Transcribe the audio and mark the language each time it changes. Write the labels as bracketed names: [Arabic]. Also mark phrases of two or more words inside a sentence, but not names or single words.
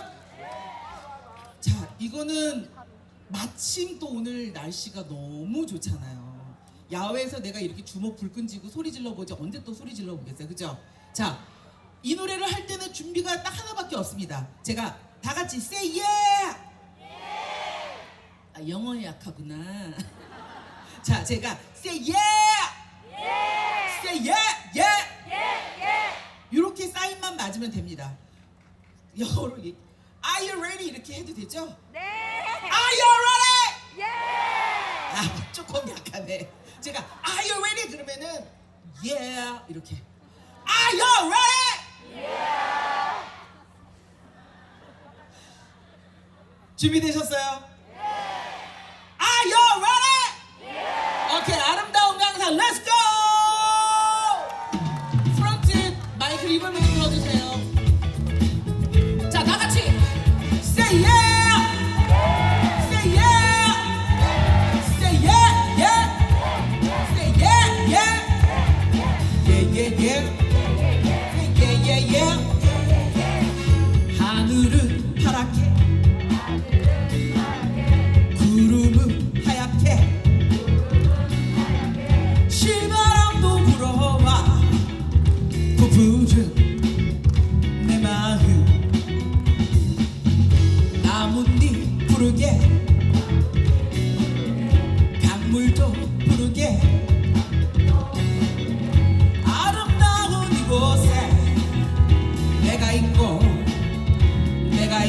[Korean] 자, 이거는 마침 또 오늘 날씨가 너무 좋잖아요. 야외에서 내가 이렇게 주먹 불끈 쥐고 소리 질러보지 언제 또 소리 질러보겠어요. 그죠? 자, 이 노래를 할 때는 준비가 딱 하나밖에 없습니다. 제가 다 같이 [English] say yeah! [Korean] 영어에 약하구나. 자, 제가 [English] say yeah! say yeah! yeah! [Korean] 이렇게 사인만 맞으면 됩니다. [English] 영어로 Are you ready? [Korean] 이렇게 해도 되죠? 네. [English] Are you ready? [Korean] 예. 조금 약하네. 제가 [English] Are you ready? 그러면은 Yeah 이렇게 Are you ready? [Korean] 준비되셨어요? [English] Are you ready? [Korean] 오케이, 아름다운 강산 [English] Let's go! [Korean] 프론트 마이크 리버브 좀 들어주세요. 자, 다 같이 [English] Say yeah! Say yeah! Say yeah! Yeah! Say yeah! Yeah! Yeah, yeah, yeah! Say yeah, yeah, yeah! [Korean] 하늘은 파랗게 구름은 하얗게 실바람도 불어와 부푸른 내 마음 나뭇잎 부르게 강물도 부르게 아름다운 이곳에 내가 있고